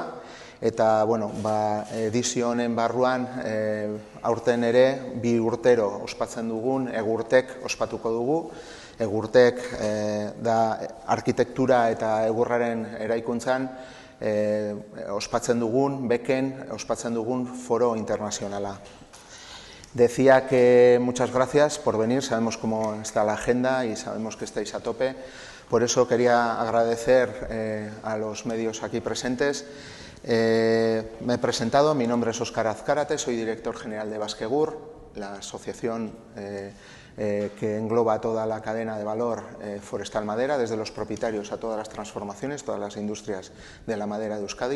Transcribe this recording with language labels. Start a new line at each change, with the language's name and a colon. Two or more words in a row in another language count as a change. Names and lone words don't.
Basque: Eta edizio honen barruan aurten ere 2 urtero ospatzen dugun egurtek ospatuko dugu. Egurtek da arkitektura eta egurraren eraikuntzan ospatzen dugun, ospatzen dugun foro internazionala.
Spanish: Decía que muchas gracias por venir, sabemos cómo está la agenda y sabemos que estáis a tope. Por eso quería agradecer a los medios aquí presentes. Me he presentado, mi nombre es Oskar Azkarate, soy director general de Baskegur, la asociación que engloba toda la cadena de valor forestal madera, desde los propietarios a todas las transformaciones, todas las industrias de la madera de Euskadi.